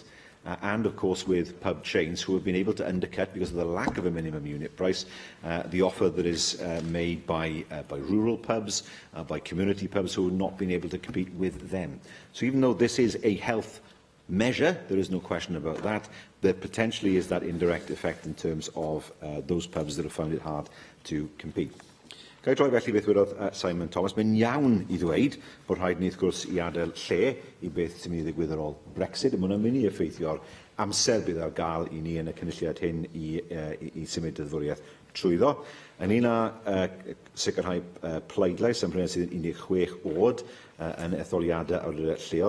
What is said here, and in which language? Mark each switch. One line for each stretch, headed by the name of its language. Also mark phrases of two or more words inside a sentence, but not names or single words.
English: And, of course, with pub chains who have been able to undercut, because of the lack of a minimum unit price, the offer that is made by rural pubs, by community pubs who have not been able to compete with them. So even though this is a health measure, there is no question about that, there potentially is that indirect effect in terms of those pubs that have found it hard to compete.
Welsh: Ga I droi felly beth wedodd Simon Thomas. Mae'n iawn I ddweud bod rhaid ni wrth gwrs I adael lle I beth sy'n mynd I ddigwydd ar ôl Brexit. Mae hwnna'n mynd I effeithio'r amser bydd ar gael I ni yn y cynulliad hyn I symud dyddfwriaeth trwyddo. Yn un a sicrhau pleidlais am rhywun sydd yn 16 oed yn etholiadau awdurdod lleol.